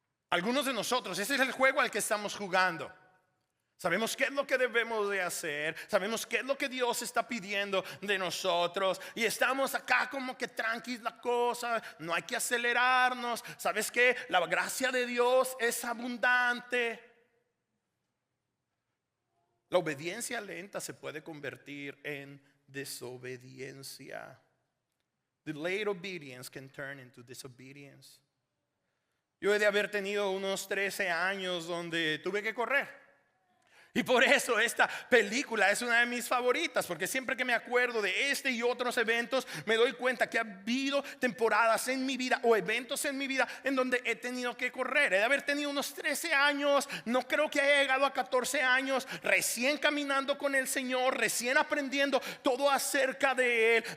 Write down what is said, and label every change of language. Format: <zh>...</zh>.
<es>Algunos de nosotros, ese es el juego al que estamos jugando. Sabemos qué es lo que debemos de hacer, sabemos qué es lo que Dios está pidiendo de nosotros, y estamos acá como que tranquilos la cosa, no hay que acelerarnos. ¿Sabes qué? La gracia de Dios es abundante. La obediencia lenta se puede convertir en desobediencia.</es> <en>Delayed obedience can turn into disobedience.</en> <es>Yo he de haber tenido unos 13 años donde tuve que correr. Y por eso esta película es una de mis favoritas, porque siempre que me acuerdo de este y otros eventos, me doy cuenta que ha habido temporadas en mi vida o eventos en mi vida en donde he tenido que correr. He de haber tenido unos 13 años, no creo que haya llegado a 14 años, recién caminando con el Señor, recién aprendiendo todo acerca de Él.</es>